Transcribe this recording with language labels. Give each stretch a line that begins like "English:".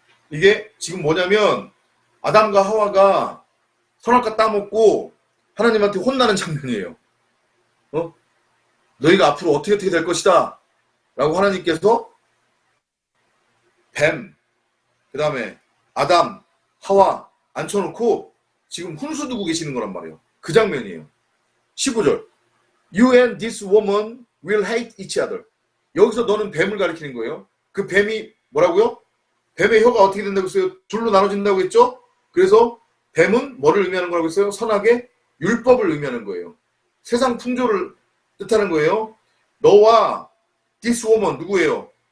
Korean: 이게 지금 뭐냐면 아담과 하와가 선악과 따먹고 하나님한테 혼나는 장면이에요. 너희가 앞으로 어떻게 될 것이다 라고 하나님께서 뱀, 그 다음에 아담, 하와 앉혀놓고 지금 훈수 두고 계시는 거란 말이에요. 그 장면이에요.
English: 15절 You and this woman will hate each other.
Korean: 여기서 너는 뱀을 가리키는 거예요. 그 뱀이 뭐라고요? 뱀의 혀가 어떻게 된다고 했어요? 둘로 나눠진다고 했죠? 그래서 뱀은 뭐를 의미하는 거라고 했어요? 선악의 율법을 의미하는 거예요. 세상 풍조를 뜻하는 거예요. 너와
English: this woman
Korean: 누구예요?